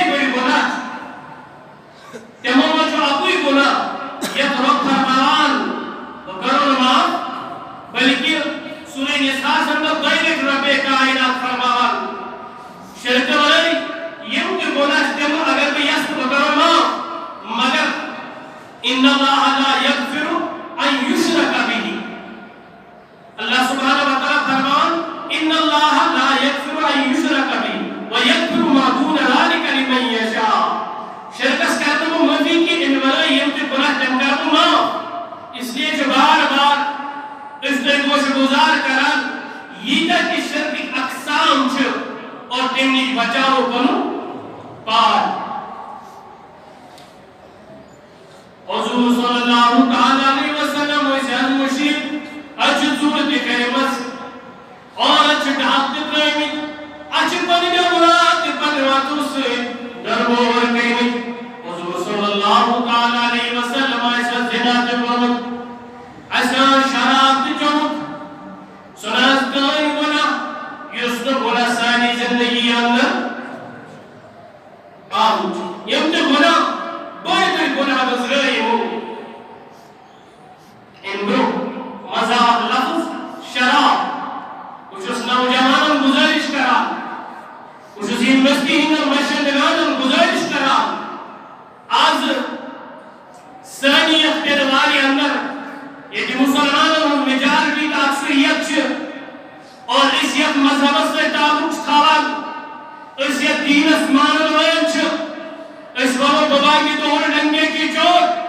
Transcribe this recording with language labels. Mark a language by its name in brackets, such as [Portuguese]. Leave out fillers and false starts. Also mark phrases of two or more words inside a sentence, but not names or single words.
[Kashmiri] بٔڑۍ گُناہ چھِ تِمو منٛز چھُ اَکُے گُناہ یتھ رۄب فرماوان بہٕ کرو نہٕ معاف بلکہِ سورہ نساء منٛز دۄیہِ لٹہِ رۄبے کائنات فرماوان شرکہٕ ورٲے یِم تہِ گُناہ چھِ تِم اگر بہٕ یژھٕ بہٕ کرو معاف مگر [Arabic] ان اللہ لا یغفر ان یشرک بہ اللہ سبحانہ وتعالیٰ [Kashmiri] فرمان [Arabic] ان اللہ لا یغفر ان یشرک بہ ویغفر ما دون ذلک لمن یشاء [Kashmiri] شرکس کرنہٕ بہٕ معافی کہ امہِ ورٲے یِم تہِ گُناہ تِم کرٕ بہٕ معاف [Urdu] اس لیے [Kashmiri] چھِ بار بار أسۍ تۄہہِ گوش گُزار کران ییٖتیٛاہ تہِ شرکٕکۍ اقسام چھِ اور تَمہِ نِش بچاوو پنُن پان حضور [Arabic] صلی اللہ تعالیٰ علیہ وسلم [Kashmiri] ٲسۍ حظ مُشِرک اَتہِ چھِ ژوٗر تہِ کٔرمٕژ اور اَتہِ چھِ ڈاکھ تہِ ترٛٲومٕتۍ اَتہِ چھِ پننٮ۪و گُناہ تہِ پننہِ وَتو سۭتۍ دربور کٔرمٕتۍ حضور [Arabic] صلی اللہ تعالیٰ علیہ وسلم [Kashmiri] اَسہِ حظ زِنا تہِ کوٚرمُت اَسہِ حظ شراب تہِ چوٚمُت سُہ نہٕ حظ کٕہٕنۍ گُناہ یُس نہٕ گُناہ سانہِ زندگی انٛدر آمُت چھُ یِم تہِ گُناہ بٔڑۍ بٔڑۍ گُناہ گُزرٲے یِمو اَمہِ برٛونٛہہ مذاق لفظ شراب بہٕ چھُس نوجوانن گُزٲرِش کران بہٕ چھُس یونیورسٹی ہٕنٛدٮ۪ن مشرندگانن گُزٲرِش کران آز سٲنۍ یتھ پیروارِ انٛدر ییٚتہِ مُسلمانن ہُنٛد میجارٹی تہٕ اکثریت چھِ اور أسۍ یتھ مذہبس سۭتۍ تعلق چھِ تھاوان أسۍ یتھ دیٖنس مانن وٲلۍ چھِ أسۍ وَنو [Urdu] بابا کی طور ڈنگے کی چوٹ